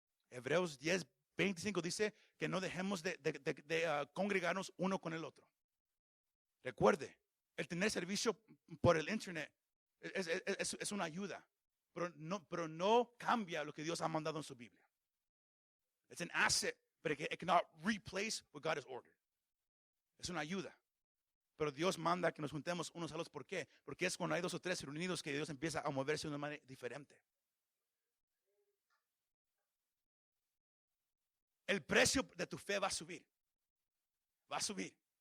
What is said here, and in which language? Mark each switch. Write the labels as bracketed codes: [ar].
[es] Hebreos 10:25 dice que no dejemos de congregarnos uno con el otro. Recuerde, el tener servicio por el internet es una ayuda, pero no cambia lo que Dios ha mandado en su Biblia. [en] Es an asset, but it cannot replace what God has ordered. [es] Es una ayuda. Pero Dios manda que nos juntemos unos a los. ¿Por qué? Porque es cuando hay 2 o 3 reunidos que Dios empieza a moverse de una manera diferente. El precio de tu fe va a subir. Va a subir.